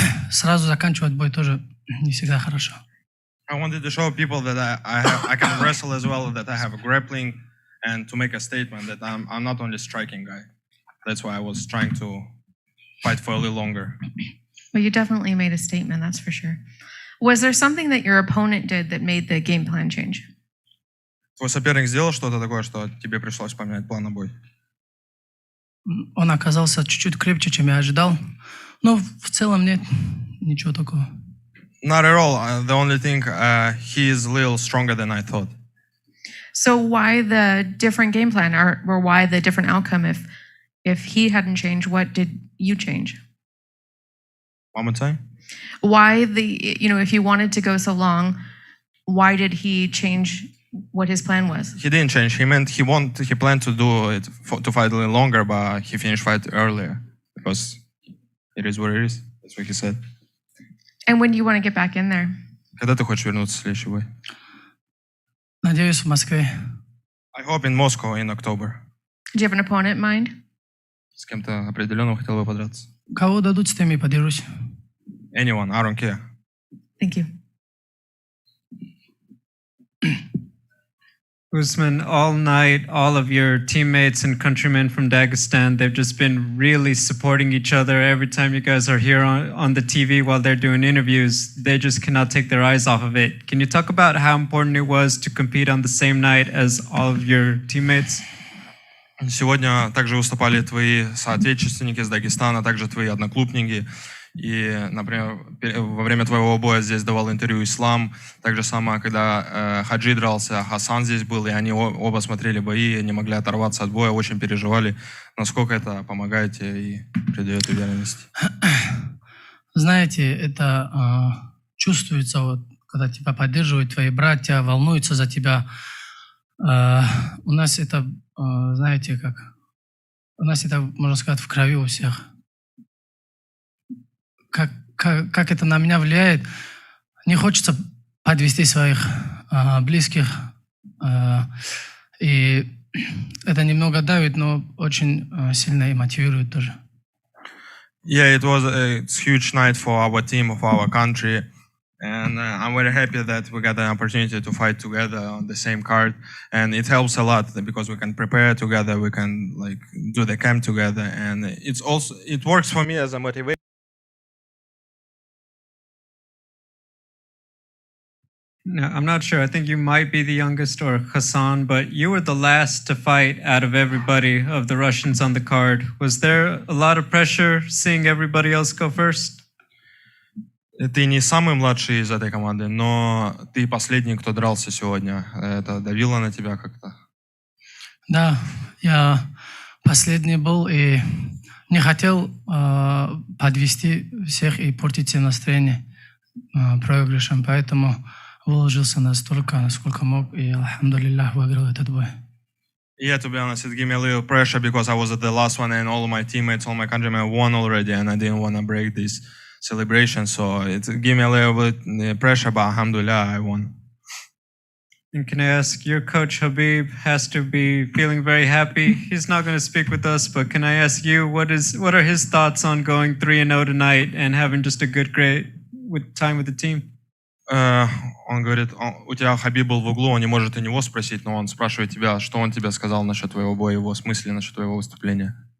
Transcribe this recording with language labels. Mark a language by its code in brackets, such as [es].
[ru] Сразу заканчивать бой тоже не всегда хорошо. [en] I wanted to show people that I can wrestle as well, that I have a grappling, and to make a statement that I'm not only striking guy. That's why I was trying to fight for a little longer. Well, you definitely made a statement, that's for sure. Was there something that your opponent did that made the game plan change? [ru] Твой соперник сделал что-то такое, что тебе пришлось поменять план на бой? Он оказался чуть-чуть крепче, чем я ожидал, но в целом нет ничего такого. [en] Not at all. The only thing, he is a little stronger than I thought. So why the different game plan, or why the different outcome? If he hadn't changed, what did you change? One more time? Why if you wanted to go so long, why did he change what his plan was? He didn't change. He planned to do it to fight a little longer, but he finished fight earlier because it is what it is. That's what he said. And when do you want to get back in there? [ru] Когда ты хочешь вернуться в следующий бой? Надеюсь, в Москве. [en] I hope in Moscow in October. Do you have an opponent in mind? [ru] С кем-то определенным хотел бы подраться. Кого дадут, с теми и подерусь. [en] Anyone, I don't care. Thank you. Usman, all night, all of your teammates and countrymen from Dagestan, they've just been really supporting each other. Every time you guys are here on the TV while they're doing interviews, they just cannot take their eyes off of it. Can you talk about how important it was to compete on the same night as all of your teammates? [ru] Сегодня также выступали твои соотечественники из Дагестана, также твои одноклубники. И, например, во время твоего боя здесь давал интервью Ислам. Так же самое, когда Хаджи дрался, Хасан здесь был, и они оба смотрели бои, не могли оторваться от боя, очень переживали. Насколько это помогает тебе и придает уверенности? Знаете, это чувствуется, вот, когда тебя поддерживают твои братья, волнуются за тебя. У нас это, знаете, у нас это, можно сказать, в крови у всех. Как это на меня влияет? Не хочется подвести своих близких. И это немного давит, но очень сильно и мотивирует тоже. [en] Yeah, it was a huge night for our team, for our country. And I'm very happy that we got an opportunity to fight together on the same card. And it helps a lot because we can prepare together, we can do the camp together. And it works for me as a motivation. No, I'm not sure. I think you might be the youngest or Hassan, but you were the last to fight out of everybody of the Russians on the card. Was there a lot of pressure seeing everybody else go first? [ru] Ты не самый младший из этой команды, но ты последний, кто дрался сегодня. Это давило на тебя как-то? Да, я последний был и не хотел подвести всех и портить им настроение проигрышем, поэтому выложился настолько, насколько мог, и, алхамдулиллах, выиграл этот бой. [en] Yeah, to be honest, it gave me a little pressure because I was at the last one and all of my teammates, all my countrymen won already and I didn't want to break this celebration. So it gave me a little bit pressure, but alhamdulillah, I won. And can I ask, your coach Habib has to be feeling very happy. He's not going to speak with us, but can I ask you, what are his thoughts on going 3-0 tonight and having just a good great time with the team? [ru] Он говорит, у тебя Хабиб был в углу, он не может у него спросить, но он спрашивает тебя, что он тебе сказал насчет твоего боя, его смысле насчет твоего выступления.